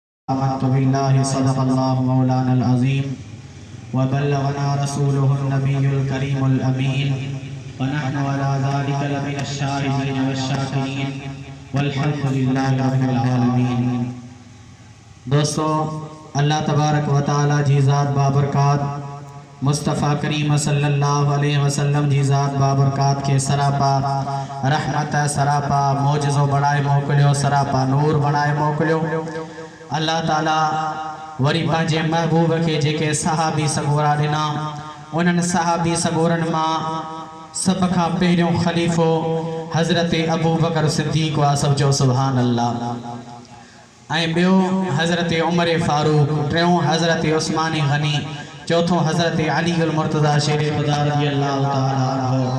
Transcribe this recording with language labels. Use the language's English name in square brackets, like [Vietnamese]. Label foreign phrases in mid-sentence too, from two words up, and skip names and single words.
[Arabic] آمنت بالله صدق الله مولانا العظيم وبلغنا رسوله النبي الكريم الأمين ونحن على ذلك لمن الشاهدين والشاكرين والحمد لله رب العالمين. [Sindhi] दोस्तों, [Arabic] الله تبارك وتعالى [Sindhi] जी ज़ात बाबरकात मुस्तफ़ा करीम [Arabic] صلى الله عليه وسلم [Sindhi] जी ज़ात बाबरकात के सरापा रहमत सरापा मोजज़ो बढ़ाए मोकलियो, सरापा नूर बढ़ाए मोकलियो। अल्लाह ताला वरी पंहिंजे महबूब के जेके सहाबी सगोरा ॾिना, उन्हनि सहाबी सगोरनि मां सब खां पहिरियों ख़लीफ़ो हज़रत अबू बकर सिद्दीक़ वा समझो [Arabic] سبحان الله, [Sindhi] ऐं ॿियो हज़रत उमर फ़ारूक, टियों हज़रत उस्मान गनी, चौथों हज़रत अली अल मुर्तज़ा शेर खुदा [Arabic] رضي الله تعالى عنه.